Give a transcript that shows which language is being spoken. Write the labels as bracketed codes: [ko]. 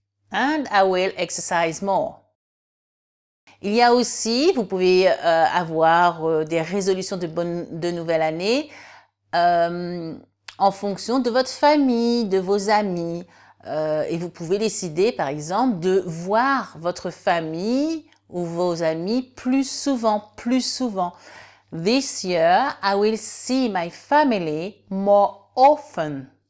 [en] And I will exercise more. [fr] Il y a aussi, vous pouvez avoir des résolutions de nouvelle année en fonction de votre famille, de vos amis. Et vous pouvez décider, par exemple, de voir votre famille ou vos amis plus souvent. [en] This year, I will see my family more often.